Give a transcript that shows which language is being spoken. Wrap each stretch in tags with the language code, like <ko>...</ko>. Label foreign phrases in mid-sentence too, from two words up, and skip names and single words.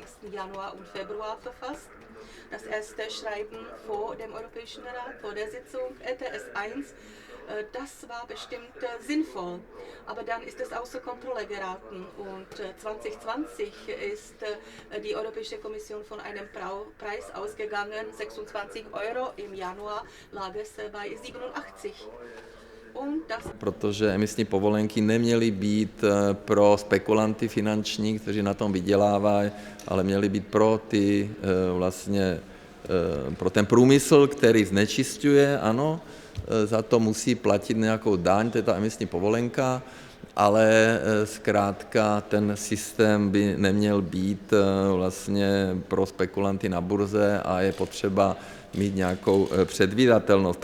<de>Januar und Februar verfasst. Das erste Schreiben vor dem Europäischen Rat, vor der Sitzung ETS 1. Das war bestimmt sinnvoll, aber dann ist es außer Kontrolle geraten und 2020 ist die Europäische Kommission von einem Preis ausgegangen, 26 Euro, im Januar lag es bei 87.</de> <cs>Protože emisní povolenky neměly být pro spekulanty finanční, kteří na tom vydělávají, ale měly být pro ty vlastně pro ten průmysl, který znečišťuje, ano, za to musí platit nějakou daň, to je ta emisní povolenka, ale zkrátka ten systém by neměl být vlastně pro spekulanty na burze a je potřeba mít nějakou předvídatelnost.</cs>